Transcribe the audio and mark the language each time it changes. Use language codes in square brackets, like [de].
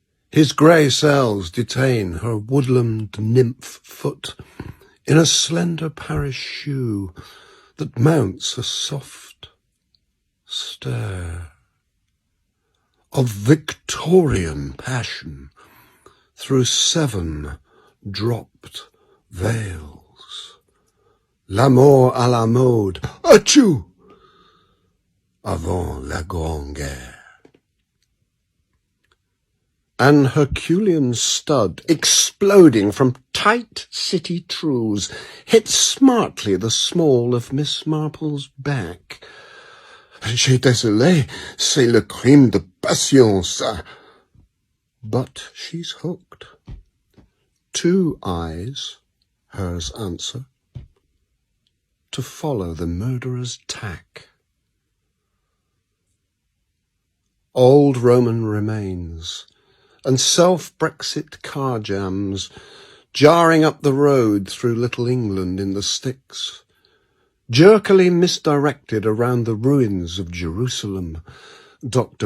[en] His grey cells detain her woodland nymph foot in a slender Paris shoe that mounts a soft stare of Victorian passion through 7 dropped veils. [fr] L'amour à la mode, achou, avant la Grande Guerre. [en] An Herculean stud, exploding from tight city truths, hit smartly the small of Miss Marple's back. [fr] J'ai désolé, c'est le crime de passion, ça. [en] But she's hooked. 2 eyes, hers answer, to follow the murderer's tack. Old Roman remains, and self-Brexit car jams, jarring up the road through Little England in the Styx, jerkily misdirected around the ruins of Jerusalem, Dr.